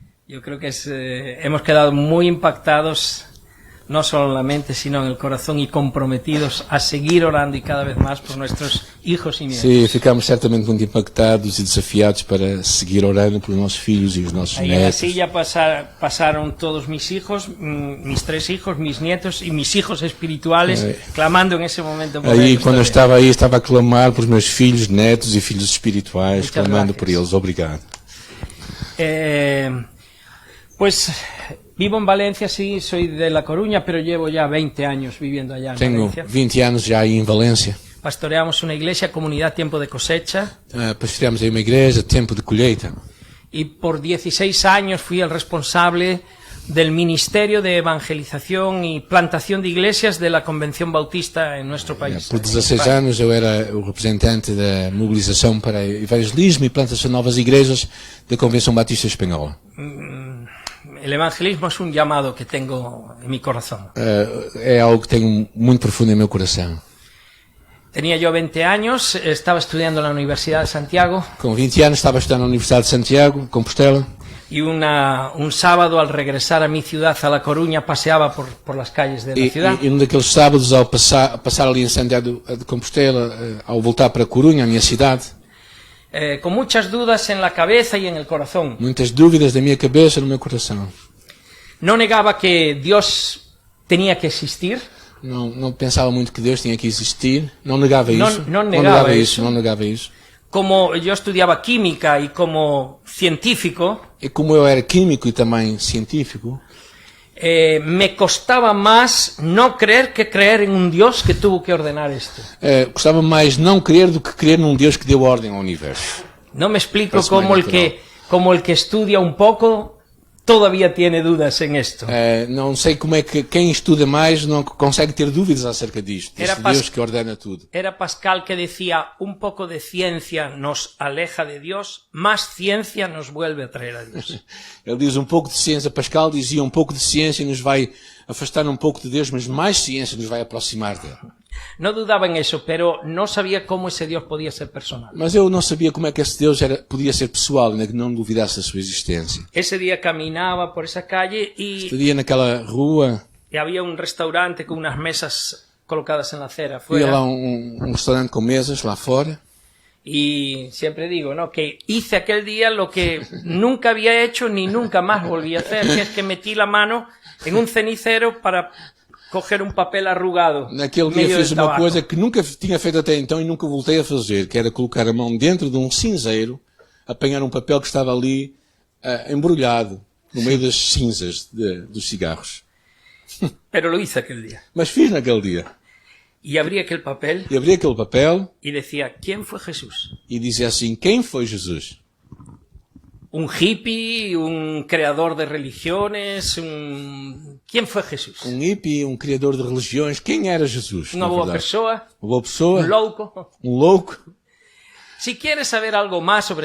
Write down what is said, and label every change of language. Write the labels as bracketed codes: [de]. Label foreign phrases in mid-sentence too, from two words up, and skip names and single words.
[es] Yo creo que hemos quedado muy impactados, no solo en la mente, sino en el corazón, y comprometidos a seguir orando y cada vez más por nuestros hijos y nietos. [pt] Sim, ficamos certamente muito impactados e desafiados para seguir orando pelos nossos filhos e os nossos [es] Ahí en la [pt] netos. [es] silla pasaron todos mis hijos, mis 3 hijos, mis nietos y mis hijos espirituales, clamando en ese momento por [pt] Aí, [es] ellos [pt] quando eu [es] también. [pt] estava a clamar por meus filhos, netos e filhos espirituais, [es] Muchas [pt] clamando [es] gracias. [pt] por eles. Obrigado. [es] Pues vivo en Valencia, sí, soy de La Coruña, pero llevo ya 20 años viviendo allá en [pt] Tenho [es] Valencia. [pt] 20 anos já aí em Valência. [es] Pastoreamos una iglesia, comunidad Tiempo de Cosecha, [pt] Pastoreamos aí uma igreja, Tempo de Colheita. [es] y por 16 años fui el responsable del Ministerio de Evangelización y Plantación de Iglesias de la Convención Bautista en nuestro país. [pt] Por 16 anos eu era o representante da mobilização para evangelismo e plantação de novas igrejas da Convenção Batista Espanhola. [es] El evangelismo es un llamado que tengo en mi corazón. [pt] É algo que tenho muito profundo em meu coração. [es] Tenía yo 20 años, estaba estudiando en la Universidad de Santiago, [pt] Com 20 anos estava a estudar na Universidade de Santiago, Compostela, [es] y un sábado al regresar a mi ciudad, a La Coruña, paseaba por las calles de la ciudad. [pt] e um daqueles sábados, ao passar ali em Santiago de Compostela, ao voltar para Corunha, a minha cidade, [es] Con muchas dudas en la cabeza y en el corazón. [pt] muitas dúvidas na minha cabeça e no meu coração. [es] No negaba que Dios tenía que existir, [pt] Não pensava muito que Deus tinha que existir, não negava Não- isso, não negava isso. não negava isso. [es] como yo estudiaba química y como científico, [pt] E como eu era químico e também científico, [es] me costaba más no creer que creer en un Dios que tuvo que ordenar esto. [pt] gostava mais não crer do que crer num Deus que deu ordem ao universo. [es] No me explico Parece muy natural. como el que estudia un poco todavía tiene dudas en esto. [pt] Não sei como é que quem estuda mais não consegue ter dúvidas acerca disto. [es] Era [pt] Este [es] pas- [pt] Deus que ordena tudo. [es] Era Pascal que decía, un poco de ciencia nos aleja de Dios, más ciencia nos vuelve a traer a Dios. [pt] Ele diz um pouco de ciência, Pascal dizia um pouco de ciência nos vai afastar um pouco de Deus, mas mais ciência nos vai aproximar dele. [es] No dudaba en eso, pero no sabía cómo ese Dios podía ser personal. [pt] Mas eu não sabia como é que esse Deus podia ser pessoal, ainda que não duvidasse da sua existência. [es] Ese día caminaba por esa calle [pt] Estaria naquela rua, [es] y había un restaurante con unas mesas colocadas en la acera [pt] havia lá [es] afuera. [pt] um restaurante com mesas lá fora, [es] Y siempre digo, ¿no?, que hice aquel día lo que nunca había hecho ni nunca más volví a hacer, que es que metí la mano en un cenicero para coger un papel arrugado. [pt] naquele [es] en [pt] dia [es] medio [pt] fiz [es] del [pt] uma [es] tabaco. [pt] coisa que nunca tinha feito até então e nunca voltei a fazer, que era colocar a mão dentro de um cinzeiro, apanhar um papel que estava ali embrulhado no meio das cinzas dos cigarros. [es] Pero lo hice aquel día. [pt] Mas fiz naquele dia. [es] Y abrí aquel papel [pt] E abri aquele papel [es] y decía, ¿quién fue Jesús? [pt] e dizia assim, quem foi Jesus? [es] ¿Un hippie? ¿Un creador de religiones? ¿Quién fue Jesús? [pt] Um hippie, um criador de religiões, quem era Jesus? [es] ¿Una [pt] na boa verdade? [es] persona? [pt] Uma boa pessoa? [es] ¿Un loco? [pt] Um louco? [es] Si quieres saber algo más sobre